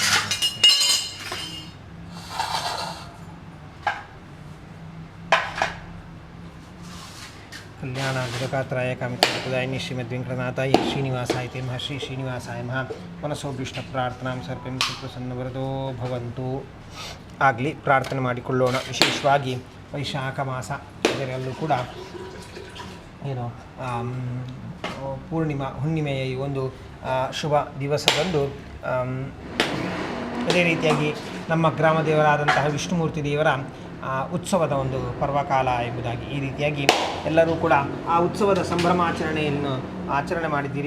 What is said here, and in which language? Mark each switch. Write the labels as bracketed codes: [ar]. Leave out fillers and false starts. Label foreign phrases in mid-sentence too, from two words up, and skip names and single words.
[sa] कल्याण गुरुकात्राय कामितप्रदायिनी श्रीमद्वेंकटनाथाय श्रीनिवासाय ते महर्षि श्रीनिवासाय महा मनसोभीष्ट प्रार्थनां सर्पं ಸುಪ್ರಸನ್ನವರದೋ ಭವಂತು [kn] ಆಗಲಿ ಪ್ರಾರ್ಥನೆ ಮಾಡಿಕೊಳ್ಳೋಣ. ವಿಶೇಷವಾಗಿ ವೈಶಾಖ ಮಾಸ ಇದರಲ್ಲೂ ಕೂಡ ಏನು ಪೂರ್ಣಿಮಾ ಹುಣ್ಣಿಮೆಯ ಈ ಒಂದು ಶುಭ ದಿವಸದಂದು ಅದೇ ರೀತಿಯಾಗಿ ನಮ್ಮ ಗ್ರಾಮ ದೇವರಾದಂತಹ ವಿಷ್ಣುಮೂರ್ತಿ ದೇವರ ಉತ್ಸವದ ಒಂದು ಪರ್ವಕಾಲ ಎಂಬುದಾಗಿ ಈ ರೀತಿಯಾಗಿ ಎಲ್ಲರೂ ಕೂಡ ಆ ಉತ್ಸವದ ಸಂಭ್ರಮಾಚರಣೆಯನ್ನು ಆಚರಣೆ ಮಾಡಿದ್ದೀರಿ.